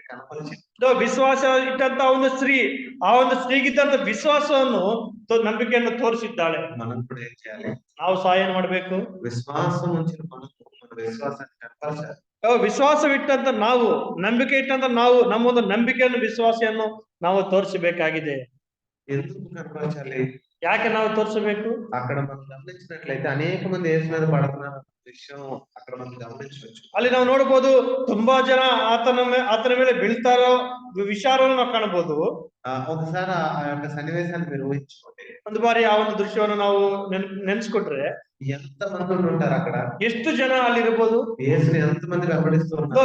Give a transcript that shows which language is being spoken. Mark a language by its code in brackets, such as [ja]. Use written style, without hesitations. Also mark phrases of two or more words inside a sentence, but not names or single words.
[te] కనపరిచింది. [kn] ವಿಶ್ವಾಸ ಇಟ್ಟಂತ ಒಂದು ಸ್ತ್ರೀ ಆ ಒಂದು ಸ್ತ್ರೀಗಿದ್ದಂತ ವಿಶ್ವಾಸವನ್ನು ನಂಬಿಕೆಯನ್ನು ತೋರಿಸಿದ್ದಾಳೆ. [te] మనం కూడా ఏం చేయాలి? [kn] ನಾವು ಸಹ ಏನ್ ಮಾಡ್ಬೇಕು? [te] విశ్వాసం ఉంచిన మనకు మన విశ్వాసాన్ని కనపరచాలి. [kn] ವಿಶ್ವಾಸವಿಟ್ಟಂತ ನಾವು, ನಂಬಿಕೆ ಇಟ್ಟಂತ ನಾವು ನಮ್ಮ ಒಂದು ನಂಬಿಕೆಯನ್ನು ವಿಶ್ವಾಸವನ್ನು ನಾವು ತೋರಿಸಬೇಕಾಗಿದೆ. [te] ఎందుకు కనపరచాలి? [kn] ಯಾಕೆ ನಾವು ತೋರಿಸಬೇಕು? [te] అక్కడ మనం గమనించినట్లయితే అనేక మంది యేసు మీద పడుతున్న విషయం అక్కడ మనం గమనించవచ్చు. [kn] ಅಲ್ಲಿ ನಾವು ನೋಡಬಹುದು, ತುಂಬಾ ಜನ ಆತನ ಮೇಲೆ ಬೀಳ್ತಾರೋ ವಿಚಾರವನ್ನು ನಾವು ಕಾಣಬಹುದು. [te] ఒకసారి ఆ యొక్క సన్నివేశాన్ని మీరు ఊహించుకోండి. [kn] ಒಂದು ಬಾರಿ ಆ ಒಂದು ದೃಶ್ಯವನ್ನು ನಾವು ನೆನ್ಸ್ಕೊಟ್ರೆ [te] ఎంత మంది ఉంటారు అక్కడ? [kn] ಎಷ್ಟು ಜನ ಅಲ್ಲಿ ಇರಬಹುದು? [te] యేసుని ఎంత మంది వెంబడిస్తూ ఉన్నారు?